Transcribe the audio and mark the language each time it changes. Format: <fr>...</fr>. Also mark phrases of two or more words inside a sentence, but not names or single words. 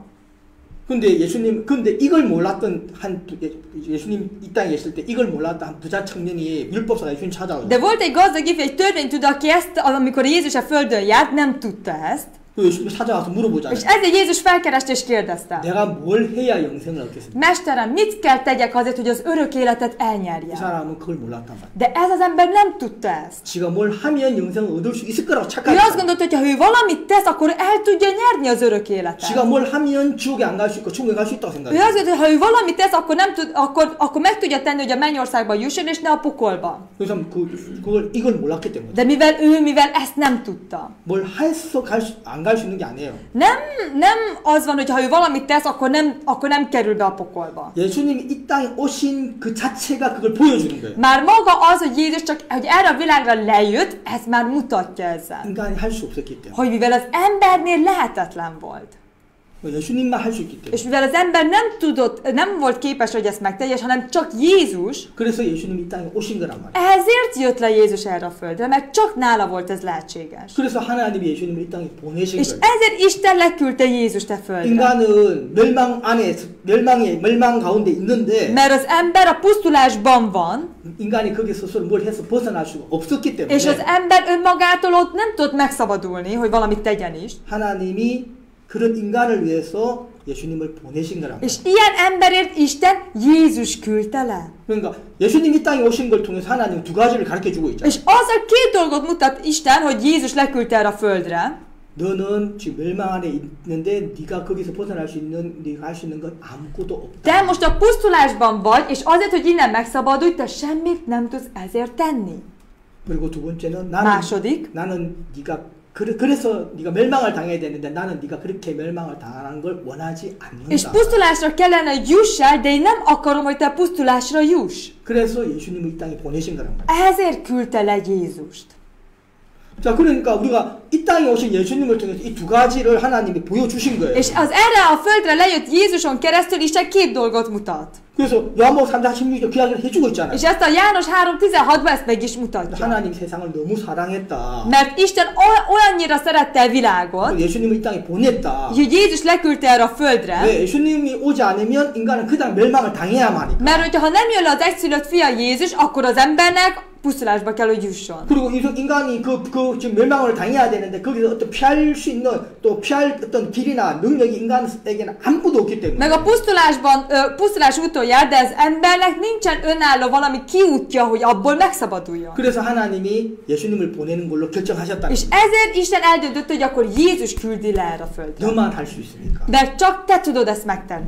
<ko>근데 이걸 몰랐던 예수님 이 땅에 계실 때 이걸 몰랐던 한 부자 청년이 율법사가 예수님 찾아오죠.</ko> <hu>De volt egy gazdag ifjú, egy törvénytudó, aki ezt, amikor Jézus a földön járt, nem tudta ezt.</hu> <ko>그 예수님 찾아와서 물어보잖아요.</ko> <hu>És ezért Jézus felkereste és kérdezte.</hu> <ko>내가 뭘 해야 영생을 얻겠습니까?</ko> <hu>Mesterem, mit kell tegyek azért, hogy az örök életet</hu> <ko>이</ko> <hu>elnyerjem?</hu> <ko>사람은 그걸 몰랐단 말이에요.</ko> <hu>De ez az ember nem tudta ezt.</hu> <ko>지가 뭘 하면 영생을 얻을 수 있을 거라고</ko> <hu>Ő</hu> <ko>착각했어요.</ko> <hu>azt gondolta, hogy ha ő valamit tesz, akkor el tudja nyerni az örök életet.</hu> <ko>지가 뭘 하면 지옥에 안 갈 수 있고 천국에 갈 수 있다고</ko> <hu>Ő</hu> <ko>생각해요.</ko> <hu>azt gondolta, hogy ha ő valamit tesz, akkor, nem tud, akkor meg tudja tenni, hogy a mennyországba jusson, és ne a pokolba.</hu> <ko>그래서 이걸 몰랐기 때문에</ko> <hu>De mivel ezt nem tudta.</hu> <ko>뭘 해서 안 갈 수 있는 게 아니에요.</ko> <hu>Nem az van, hogy ha ő valamit tesz, akkor nem kerül be a pokolba.</hu> <ko>예수님이 이 땅에 오신 그 자체가 그걸 보여주는 거예요.</ko> <hu>Már maga az, hogy Jézus csak hogy erre a világra lejött, ez már mutatja ezzel.</hu> <ko>인간이 할 수 없었기 때문에.</ko> <hu>Hogy mivel az embernél lehetetlen volt.</hu> <ko>예수님만 할 수 있기 때문에.</ko> <hu>És mivel az ember nem volt képes, hogy ezt megtegye, hanem csak Jézus,</hu> <ko>그래서 예수님이 이 땅에 오신 거란 말이에요.</ko> <hu>ezért jött le Jézus erre a földre, mert csak nála volt ez lehetséges.</hu> <ko>그래서 하나님이 예수님을 이 땅에 보내신</ko> <hu>És</hu> <ko>거예요.</ko> <hu>ezért Isten leküldte Jézust a földre.</hu> <ko>인간은 멸망 가운데 있는데</ko> <hu>Mert az ember a pusztulásban van,</hu> <ko>인간이 거기 스스로 뭘 해서 벗어날 수가 없었기 때문에</ko> <hu>és az ember önmagától ott nem tudott megszabadulni, hogy valamit tegyen is.</hu> <ko>하나님이 그런 인간을 위해서 예수님을 보내신 거란</ko> <hu>És</hu> <ko>말이에요.</ko> <hu>ilyen emberért Isten Jézus küldte le.</hu> <ko>그러니까 예수님 이 땅에 오신 걸 통해서 하나님 두 가지를 가르쳐주고 있잖아요.</ko> <hu>És azzal két dolgot mutat Isten, hogy Jézus leküldte erre a földre.</hu> <ko>너는 지금 멸망 안에 있는데 네가 거기서 벗어날 수 있는 네가 할 수 있는 건 아무것도 없다.</ko> <hu>Te most a pusztulásban vagy, és azért, hogy innen megszabadulj, te semmit nem tudsz ezért tenni.</hu> <ko>그리고 두 번째는</ko> <hu>második,</hu> <ko>나는 네가 그래서 네가 멸망을 당해야 되는데 나는 네가 그렇게 멸망을 당하는 걸 원하지 않는다.</ko> <hu>és pusztulásra kellene, hogy jussál, de én nem akarom, hogy te pusztulásra juss.</hu> <ko>그래서 예수님을 이 땅에 보내신 거란 말이야.</ko> <hu>Ezért küldte le Jézust.</hu> <ko>자, 그러니까 우리가 이 땅에 오신 예수님을 통해서 이 두 가지를 하나님이 보여주신 거예요.</ko> <hu>És az erre a földre lejött Jézuson keresztül Isten két dolgot mutat.</hu> <ko>그래서 요한복음 3장 16절 그 이야기를 해주고 있잖아요.</ko> <hu>És ezt a János 3.16-ban ezt meg is mutatja.</hu> <ko>하나님 세상을 너무 사랑했다.</ko> <hu>Mert Isten olyannyira szerette a világot,</hu> <ko>예수님을 이 땅에 보냈다.</ko> <hu>hogy Jézus leküldte erre a földre,</hu> <ko>왜 예수님이 오지 않으면 인간은 그냥 멸망을 당해야만 하니까.</ko> <hu>mert hogyha nem jön le az egyszülött fia Jézus, akkor az embernek pusztulásba kell, hogy jusson.</hu> <ko>그리고 인간이 지금 멸망을 당해야 되는데 거기서 어떤 피할 수 있는 또 피할 어떤 길이나 능력이 인간에게는 아무것도 없기 때문에.</ko> <hu>Meg a pusztulás úton jár, de az embernek nincsen önálló valami kiútja, hogy abból megszabaduljon.</hu> <ko>그래서 하나님이 예수님을 보내는 걸로 결정하셨다.</ko> <hu>És ezért Isten eldöntött, hogy akkor Jézus küldi le erre a földre.</hu> <ko>너만 할 수 있으니까.</ko> <hu>De csak te tudod ezt megtenni.</hu>